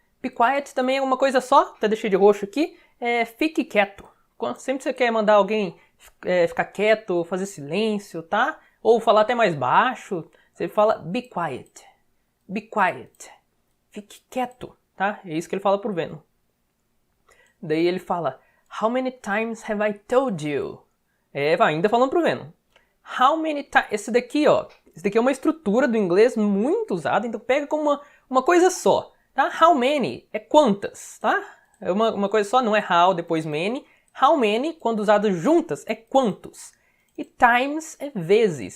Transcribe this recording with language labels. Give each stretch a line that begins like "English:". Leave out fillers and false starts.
English: Be quiet
Portuguese: também é uma coisa só, até deixei de roxo aqui, fique quieto. Sempre que você quer mandar alguém ficar quieto, fazer silêncio, tá? Ou falar até mais baixo, você fala
English: be quiet,
Portuguese: fique quieto, tá? É isso que ele fala pro Venom.
English: Daí ele fala, how many times have I told you?
Portuguese: Vai ainda falando pro Venom.
English: How many times...
Portuguese: Esse daqui é uma estrutura do inglês muito usada, então pega como uma coisa só, tá? How many é quantas, tá? É uma coisa só, não é how, depois many. How many, quando usado juntas, é quantos. E times é vezes.